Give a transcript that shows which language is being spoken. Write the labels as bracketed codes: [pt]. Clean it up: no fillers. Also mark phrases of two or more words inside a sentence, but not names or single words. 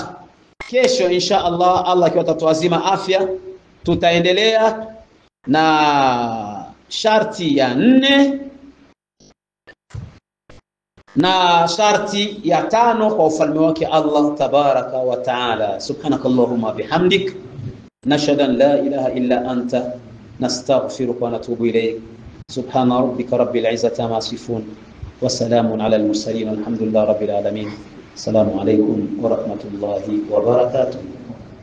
[sw] Kesho [ar] إن شاء الله [sw] akiwa atatuazima afya, tutaendelea na sharti ya 4 na sharti ya 5 kwa ufalme wake [ar] الله تبارك وتعالى. سبحانك اللهم وبحمدك، نشهد أن لا إله إلا أنت، نستغفرك ونتوب إليك. سبحان ربك رب العزة عما يصفون، وسلام على المرسلين، والحمد لله رب العالمين. السلام عليكم ورحمة الله وبركاته.